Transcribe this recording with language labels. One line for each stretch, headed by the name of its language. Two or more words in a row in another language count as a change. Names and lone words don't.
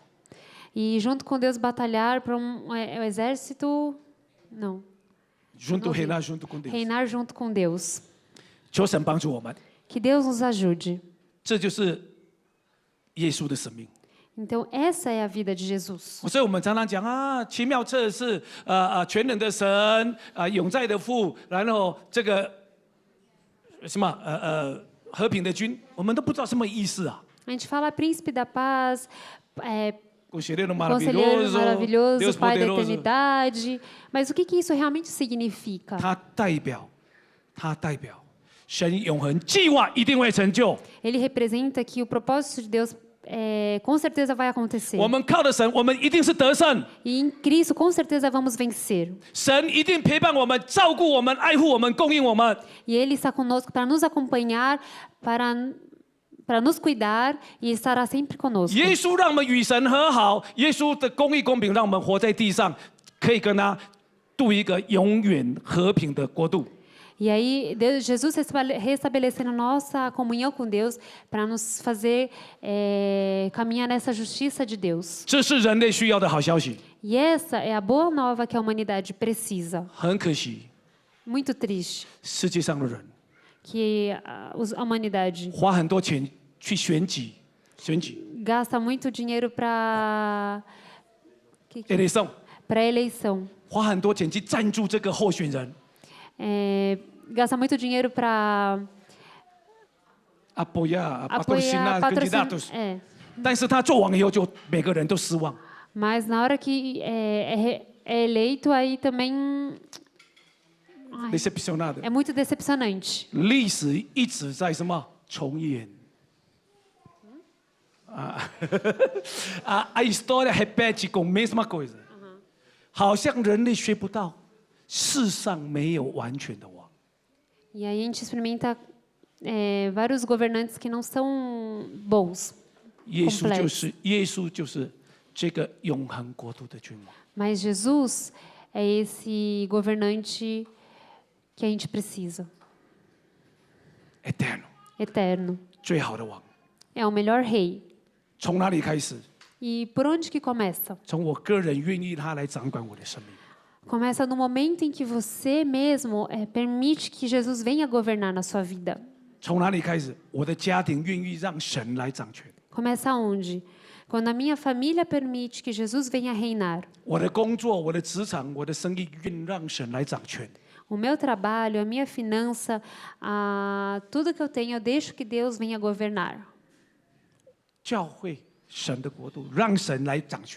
Portuguese: E junto com Deus batalhar para exército. Não. junto reinar junto com Deus。 Reinar junto com Deus.
Chinese: 求神帮助我们，
Portuguese: Que Deus nos ajude.
Chinese: 这就是耶稣的生命。
Portuguese: Então, essa é a vida de Jesus.
Chinese: 所以我们常常讲啊，奇妙测试，全能的神，永在的父，然后这个什么和平的君，我们都不知道什么意思啊。
Portuguese: A gente fala príncipe da paz, Conselheiro conselheiro maravilhoso, Deus Pai da poderoso， eternidade. Mas o que isso realmente significa?
Chinese: 它代表神永恒计划一定会成就。
Portuguese: Ele representa que o propósito de Deus com certeza vai acontecer.
Chinese: 我们靠的神，我们一定是得胜。
Portuguese: E em Cristo, com certeza, vamos vencer.
Chinese: 神一定陪伴我们、照顾我们、爱护我们、供应我们。
Portuguese: E Ele está conosco para nos acompanhar, para nos cuidar e estará sempre conosco.
Chinese: 耶稣让我们与神和好，耶稣的公义公平让我们活在地上，可以跟他度一个永远和平的国度。
Portuguese: E aí, Jesus restabelecendo nossa comunhão com Deus para nos fazer caminhar nessa justiça de Deus.
Chinese: 这是人类需要的好消息。
Portuguese: E essa é a boa nova que a humanidade precisa.
Chinese: 很可惜，
Portuguese: Muito triste
Chinese: 世界上的人
Portuguese: que a humanidade
Chinese: 花很多钱去选举，
Portuguese: gasta muito dinheiro para eleição， eleição.
Chinese: 花很多钱去赞助这个候选人，
Portuguese: Gasta muito dinheiro para apoiar apoiar candidatos，
Chinese: 但是他做完以后，就每个人都失望。
Portuguese: Mas na hora que é eleito, aí também decepcionado， é muito decepcionante.
Chinese: 历史一直在什么重演？
Portuguese: a história repete com a mesma coisa，
Chinese: 好像人类学不到，世上没有完全的王。
Portuguese: E aí a gente experimenta vários governantes que não são bons,
Chinese: 耶稣就是这个永恒国度的君王。
Portuguese: mas Jesus é esse governante que a gente precisa, eterno.
Chinese: 最好的王。
Portuguese: É o melhor rei.
Chinese: 从哪里开始？
Portuguese: E por onde que começa?
Chinese: 从我个人愿意他来掌管我的生命。
Portuguese: Começa no momento em que você mesmo permite que Jesus venha governar na sua vida.
Chinese: 从哪里开始？我的家庭愿意让神来掌权，
Portuguese: Começa onde? Quando a minha família permite que Jesus venha reinar.
Chinese: 我的工作、我的职场、我的生意愿让神来掌权。
Portuguese: O meu trabalho, a minha finança, tudo que eu tenho, eu deixo que Deus venha governar.
Chinese: 教会神的国度，让神来掌权，